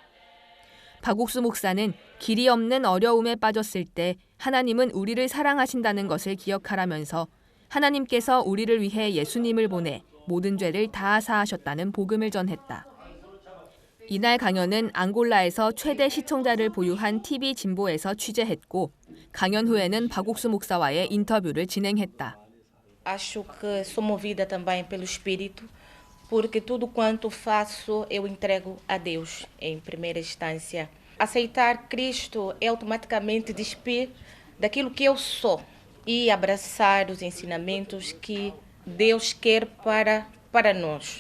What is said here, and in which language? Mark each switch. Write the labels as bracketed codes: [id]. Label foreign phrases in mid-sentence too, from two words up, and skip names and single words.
[ko] 박옥수 목사는 길이 없는 어려움에 빠졌을 때 하나님은 우리를 사랑하신다는 것을 기억하라면서 하나님께서 우리를 위해 예수님을 보내 모든 죄를 다 사하셨다는 복음을 전했다. 이날 강연은 앙골라에서 최대 시청자를 보유한 TV 진보에서 취재했고 강연 후에는 박옥수 목사와의 인터뷰를 진행했다. [pt] Acho que sou movida também pelo Espírito, porque tudo quanto faço eu entrego a Deus em primeira instância. Aceitar Cristo é automaticamente despir daquilo que eu sou e abraçar os ensinamentos que Deus quer para nós.